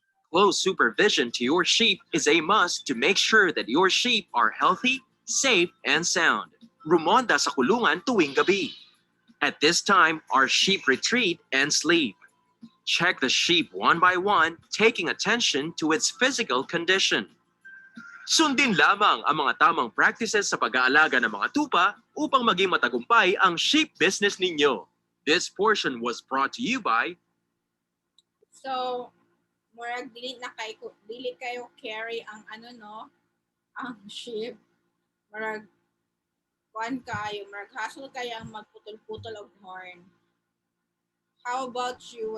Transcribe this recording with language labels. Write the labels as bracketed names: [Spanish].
[English] Close supervision to your sheep is a must to make sure that your sheep are healthy, safe, and sound. [Filipino] Rumonda sa kulungan tuwing gabi. [English] At this time, our sheep retreat and sleep. Check the sheep one by one, taking attention to its physical condition. [Filipino] Sundin lamang ang mga tamang practices sa pag-aalaga ng mga tupa upang maging matagumpay ang sheep business ninyo. [English] This portion was brought to you by [Cebuano] So, murag dili kayo carry ang ang sheep. Murag murag hassle kayo ang magputol-putol og horn. [English] How about you?